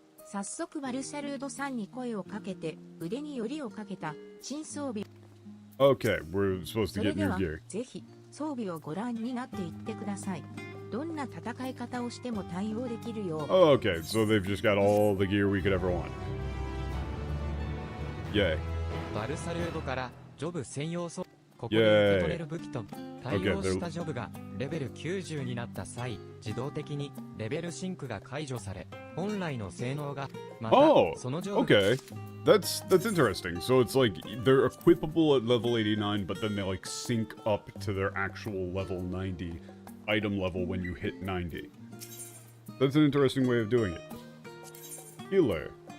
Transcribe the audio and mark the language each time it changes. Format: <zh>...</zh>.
<ja>早速バルサルードさんに声をかけて腕によりをかけた新装備。</ja> <en>Okay, we're supposed to get new gear.</en> <ja>ぜひ装備をご覧になっていってください。どんな戦い方をしても対応できるよう。</ja> <en>Oh, okay, so they've just got all the gear we could ever want. Yay.</en> <ja>バルサルードからジョブ専用装備。ここで受け取れる武器と対応したジョブがレベル90になった際、自動的にレベルシンクが解除され、本来の性能がまたそのジョブ。</ja> <en>Okay. That's interesting. So it's like they're equipable at level 89, but then they like sync up to their actual level 90 item level when you hit 90. That's an interesting way of doing it. Healer.</en>